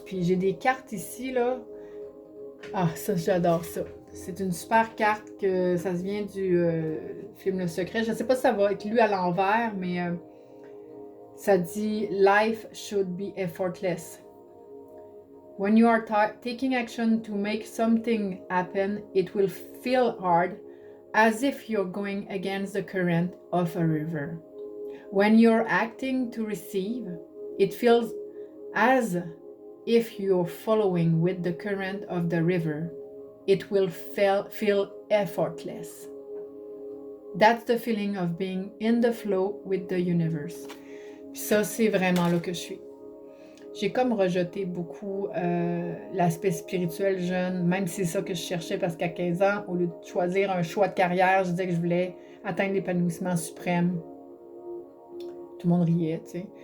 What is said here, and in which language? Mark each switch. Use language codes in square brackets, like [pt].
[fr] Puis j'ai des cartes ici, là. Ah, ça, j'adore ça. C'est une super carte que ça se vient du film Le Secret. Je ne sais pas si ça va être lu à l'envers, mais ça dit « [en] Life should be effortless ». When you are taking action to make something happen, it will feel hard, as if you're going against the current of a river. When you're acting to receive, it feels as if you're following with the current of the river. It will feel effortless. That's the feeling of being in the flow with the universe. [fr] Puis ça, c'est vraiment là que je suis. J'ai comme rejeté beaucoup l'aspect spirituel jeune, même si c'est ça que je cherchais parce qu'à 15 ans, au lieu de choisir un choix de carrière, je disais que je voulais atteindre l'épanouissement suprême. Tout le monde riait, tu sais.